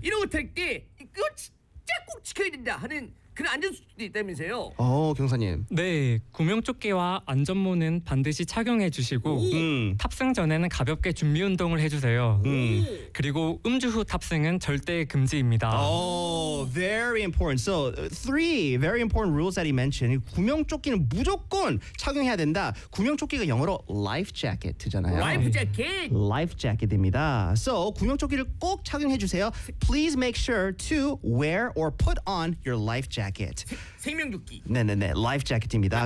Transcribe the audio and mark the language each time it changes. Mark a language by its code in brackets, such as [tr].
[ko] 이런 거 탈 때 이거 진짜 꼭 지켜야 된다 하는 그런 안전 수칙도 있다면서요? 경사님. 네, 구명조끼와 안전모는 반드시 착용해 주시고 탑승 전에는 가볍게 준비 운동을 해주세요. 그리고 음주 후 탑승은 절대 금지입니다. [en] Very important. So three very important rules that he mentioned. [ko] 구명조끼는 무조건 착용해야 된다. 구명조끼가 영어로 life jacket잖아요. [en] Life jacket. [ko] Life jacket입니다. So 구명조끼를 꼭 착용해 주세요. [en] Please make sure to wear or put on your life jacket. 재킷. [ko] 생명조끼. 네네네. 라이프 재킷입니다.